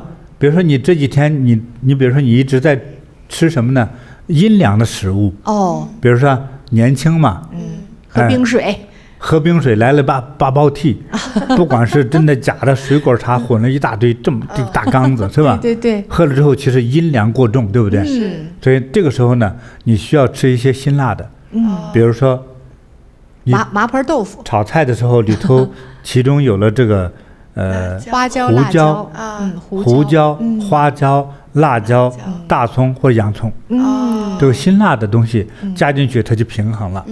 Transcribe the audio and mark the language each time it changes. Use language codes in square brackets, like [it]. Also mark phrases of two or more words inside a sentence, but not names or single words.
[zh] 比如說你這幾天你比如說你一直在吃什麼呢？陰涼的食物。比如說年輕嘛，喝冰水。喝冰水來了八包屉，不管是真的假的，水果茶混了一大堆，這麼大缸子是吧？对，喝了之後其實陰涼過重，對不對？所以這個時候呢，你需要吃一些辛辣的，比如說麻婆豆腐，炒菜的時候裡頭其中有了這個花椒、胡椒、花椒、辣椒、大蔥或洋蔥，這個辛辣的東西加進去，它就平衡了。